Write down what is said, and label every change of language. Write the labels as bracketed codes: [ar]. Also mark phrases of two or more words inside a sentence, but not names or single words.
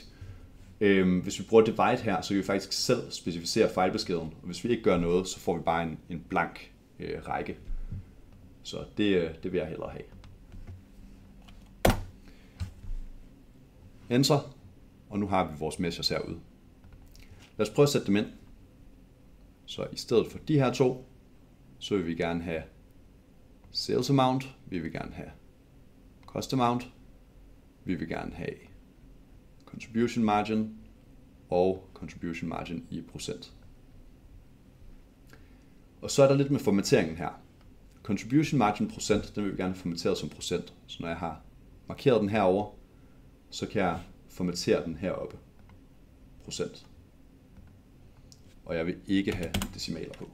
[da] Hvis vi bruger divide her, så kan vi faktisk selv specificere fejlbeskeden, og hvis vi ikke gør noget, så får vi bare en blank række. Så det vil jeg hellere have. Enter, og nu har vi vores measures herude. Lad os prøve at sætte dem ind. Så i stedet for de her to, så vil vi gerne have [en] sales amount, [da] vi vil gerne have [en] cost amount, [da] vi vil gerne have [en] contribution margin [da] og [en] contribution margin [da] i procent. Og så er der lidt med formateringen her. [en] Contribution margin [da] procent, den vil vi gerne have formateret som procent. Så når jeg har markeret den herover, så kan jeg formatere den heroppe. Procent. Og jeg vil ikke have decimaler på.